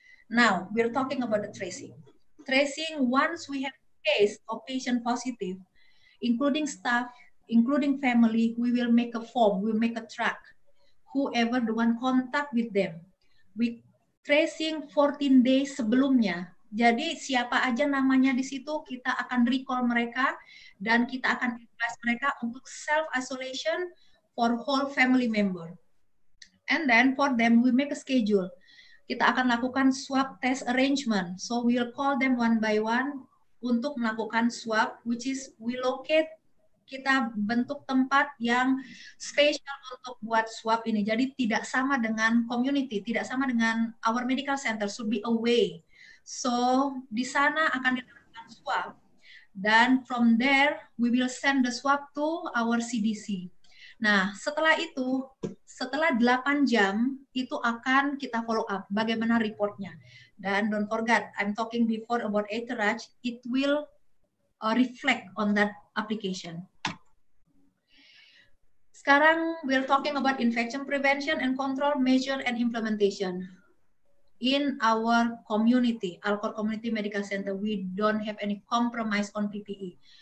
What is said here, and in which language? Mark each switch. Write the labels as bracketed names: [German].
[English] Now, we're talking about the tracing. Tracing, once we have case of patient positive, including staff, including family, we will make a form, we will make a track. Whoever the one contact with them. We tracing 14 days sebelumnya. [Indonesian] Jadi siapa aja namanya di situ, kita akan recall mereka dan kita akan advise mereka untuk [English] self-isolation for whole family member. And then for them, we make a schedule. [Indonesian] Kita akan lakukan [English] swab test arrangement. So we will call them one by one [Indonesian] untuk melakukan swab, [English] which is we locate, [Indonesian] kita bentuk tempat yang spesial untuk buat swab ini. Jadi tidak sama dengan community, tidak sama dengan [English] our medical center, should be away. [Indonesian] So di sana akan dilakukan swab. Dan [English] from there, we will send the swab to our CDC. [Indonesian] Nah, setelah itu, setelah 8 jam, itu akan kita follow up bagaimana reportnya. Dan [English] don't forget, I'm talking before about Eterage, it will reflect on that application. Sekarang we're talking about infection prevention and control measure and implementation. In our community, Alcor Community Medical Center, we don't have any compromise on PPE.